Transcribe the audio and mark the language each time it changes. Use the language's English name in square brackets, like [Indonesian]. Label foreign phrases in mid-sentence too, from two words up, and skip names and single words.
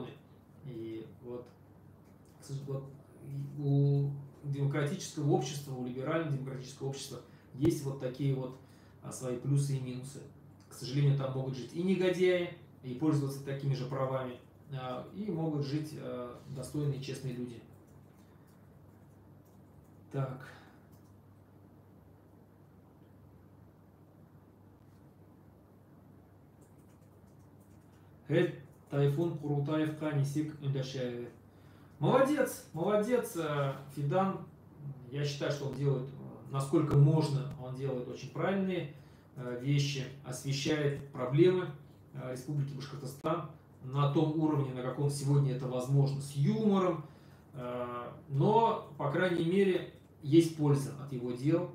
[Russian] И вот у демократического общества, у либерально-демократического общества есть вот такие вот свои плюсы и минусы. К сожалению, там могут жить и негодяи, и пользоваться такими же правами, и могут жить достойные, честные люди. Так. [Tatar] Тайфун Курултаевка нисик үндәшәбез. [Russian] Молодец, Фидан. Я считаю, что он делает, насколько можно, он делает очень правильные вещи, освещает проблемы Республики Башкортостан на том уровне, на каком сегодня это возможно, с юмором. Но, по крайней мере, есть польза от его дел.